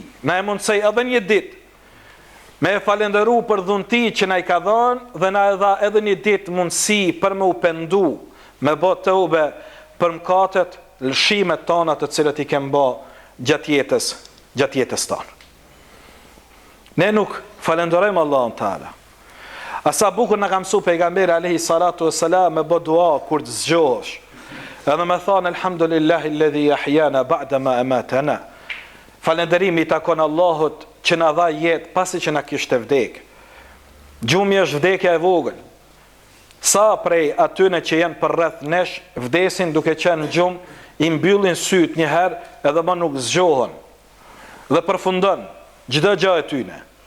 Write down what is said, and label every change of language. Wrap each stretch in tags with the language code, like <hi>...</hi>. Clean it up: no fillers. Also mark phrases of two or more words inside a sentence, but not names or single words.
<sq>Na e mundsoi edhe një ditë me falenderu për dhunti që na i ka dhënë dhe na e dha edhe një ditë mundësi për me u pendu, me bë tëube për mëkatet, lëshimet tona të cilët i kem bë gjatë jetës tonë. Ne nuk falenderojmë Allahun Teala. Asa bukur na ka mësuar pejgamberi</sq> <ar>عليه الصلاة والسلام</ar> <sq>me bë dua kur të zgjohesh. Edhe me thonë</sq> <ar>الحمد لله الذي أحيانا بعد ما أماتنا.</ar> <sq>Falënderimi i takon Allahut që na dha jetë pasi që na kishte vdek. Gjumi është vdekja e vogël. Sa prej atyne që janë për rreth nesh vdesin duke qenë në gjumë, i mbyllin syt një herë edhe më nuk zgjohen dhe përfundon çdo gjë e tyne.</sq>